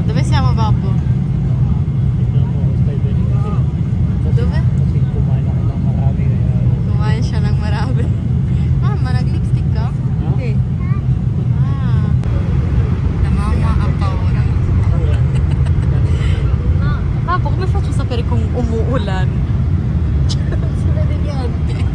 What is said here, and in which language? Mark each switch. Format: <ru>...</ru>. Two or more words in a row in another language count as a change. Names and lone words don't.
<it>Dove siamo, Babbo? Dove?</it> <tl>Kasi kumain ako ng marami. Kumain siya ng marami. Mama, nag-lipstick ka? Hindi.</tl> <it>La mamma ha paura. Babbo, come faccio a sapere</it> <tl>kung umuulan?</tl> <it>Si vede niente.</it>